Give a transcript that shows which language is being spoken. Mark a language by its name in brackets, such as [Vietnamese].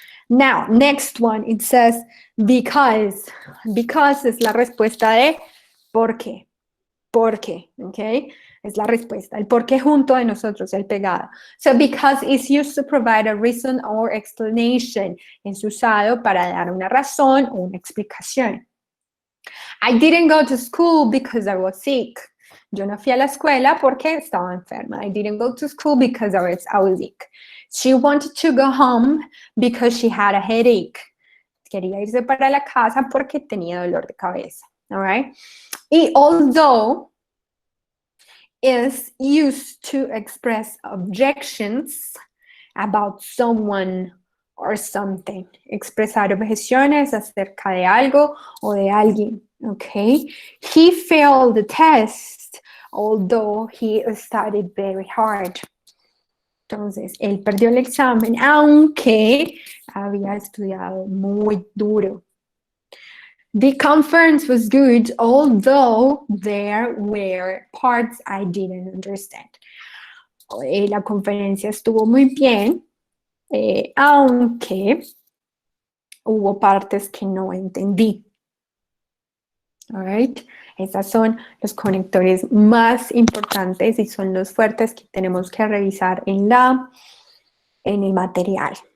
[English] Now, next one, it says because. [Spanish] Because es la respuesta de ¿por qué? ¿Por qué? Okay, es la respuesta. El por qué junto de nosotros, el pegado. [English] So, because is used to provide a reason or explanation. [Spanish] Es usado para dar una razón o una explicación. [English] I didn't go to school because I was sick. [Spanish] Yo no fui a la escuela porque estaba enferma. [English] I didn't go to school because I was sick. She wanted to go home because she had a headache. [Spanish] Quería irse para la casa porque tenía dolor de cabeza. [English] All right? Y although is used to express objections about someone or something. [Spanish] Expresar objeciones acerca de algo o de alguien. Okay? [English] He failed the test, although he studied very hard. [Spanish] Entonces, él perdió el examen, aunque había estudiado muy duro. [English] The conference was good, although there were parts I didn't understand. [Spanish] La conferencia estuvo muy bien, aunque hubo partes que no entendí. [English] All right. [Spanish] Estos son los conectores más importantes y son los fuertes que tenemos que revisar en el material.